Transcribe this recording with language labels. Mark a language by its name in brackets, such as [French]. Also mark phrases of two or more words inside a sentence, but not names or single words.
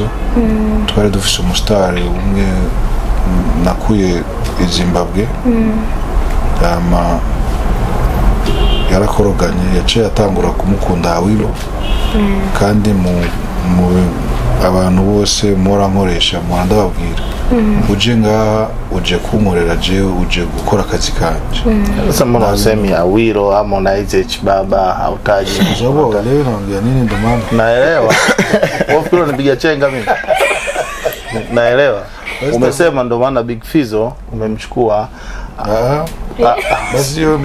[Rundi] Twari dufise umustar umwe nakuye Zimbabwe, yarakoroganye, yaciye atangura kumukunda Awilo, kandi abantu bose mora nkoresha mora ndababwira uje ngaha uje kunkorera jewe uje gukora akazi kanje. [Swahili] Sasa mbona usemi Awilo Harmonize Baba hautaji? Sababu leo naongea nini ndo maana Naelewa. Wafikiri unipiga chenga mimi. Naelewa. Umesema ndo maana Big Fizzo umemchukua. Basi hiyo